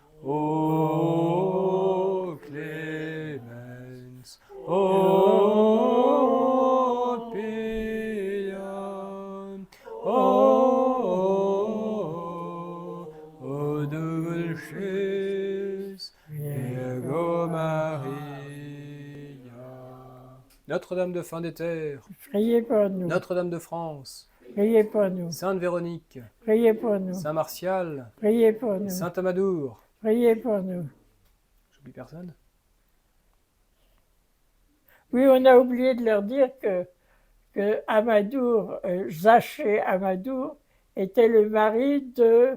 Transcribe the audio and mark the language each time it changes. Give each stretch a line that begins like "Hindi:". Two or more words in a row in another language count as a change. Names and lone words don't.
Latin: O clemens, o pia, o dulcis Virgo Maria.
French: Notre-Dame de Fin des Terres, Priez pour nous. Notre-Dame de France, Priez pour nous. Sainte Véronique, Priez pour nous. Saint Martial, Priez pour nous. Saint Amadour. Priez pour nous. J'oublie personne? Oui, on a oublié de leur dire que Amadour, Zaché Amadour, était le mari de